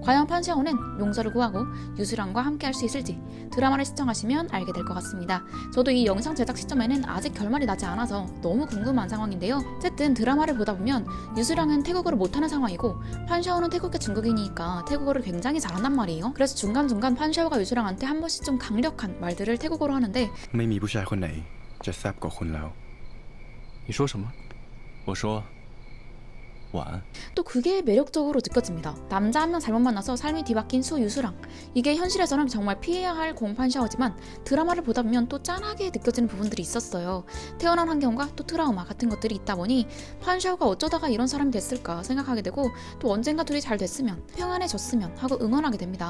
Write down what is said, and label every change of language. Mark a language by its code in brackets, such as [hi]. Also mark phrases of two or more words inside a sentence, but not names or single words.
[ko] 과연 판샤오는 용서를 구하고 유수랑과 함께 할 수 있을지 드라마를 시청하시면 알게 될 것 같습니다. 저도 이 영상 제작 시점에는 아직 결말이 나지 않아서 너무 궁금한 상황인데요. 어쨌든 드라마를 보다 보면 유수랑은 태국어를 못하는 상황이고 판샤오는 태국계 중국인이니까 태국어를 굉장히 잘한단 말이에요. 그래서 중간중간 판샤오가 유수랑한테 한 번씩 좀 강력한 말들을 태국어로 하는데 [th] ไม่มีผู้ชายคนไหนจะแซ่บกว่าคุณแล้ว [zh] 你说什么？我说晚安。 [ko] 또 그게 매력적으로 느껴집니다. 남자 한 명 잘못 만나서 삶이 뒤바뀐 수유수랑. 이게 현실에서는 정말 피해야 할 공판샤오지만 드라마를 보다 보면 또 짠하게 느껴지는 부분들이 있었어요. 태어난 환경과 또 트라우마 같은 것들이 있다 보니 판샤오가 어쩌다가 이런 사람이 됐을까 생각하게 되고 또 언젠가 둘이 잘 됐으면 평안해졌으면 하고 응원하게 됩니다.